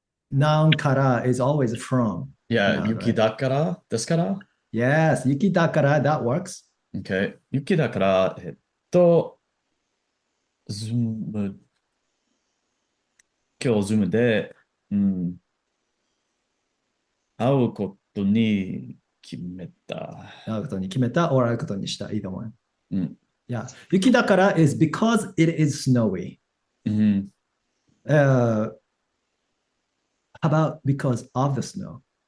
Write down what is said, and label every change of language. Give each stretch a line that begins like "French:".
English: Noun kara is always from. yeah, Noun,
Japanese: yuki
English: right?
Japanese: dakara, desu kara?
English: Yes,
Japanese: yuki dakara,
English: that works. Okay.
Japanese: 雪だから、ズーム、今日ズームで、会うことに決めた。会うことに決めた or 会うことにした
English: either one.
Japanese: うん。
English: Yeah.
Japanese: 雪だから
English: is because it is snowy. Mhm. How about because of the snow?